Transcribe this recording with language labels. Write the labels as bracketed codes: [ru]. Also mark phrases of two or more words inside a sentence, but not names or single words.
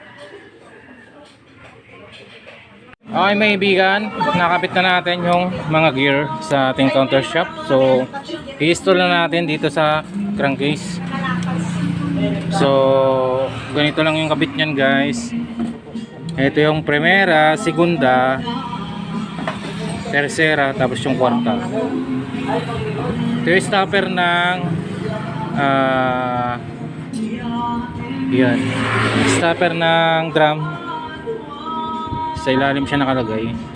[tl] Okay mga kaibigan, nakapit na natin yung mga gear sa ating [en] counter shop. [tl] So i-install na natin dito sa crankcase. So ganito lang yung kabit nyan guys. Ito yung [es] primera, segunda, tercera, [tl] tapos yung kwarta. Ito yung stopper ng yan, stopper ng drum. Sa ilalim siya nakalagay.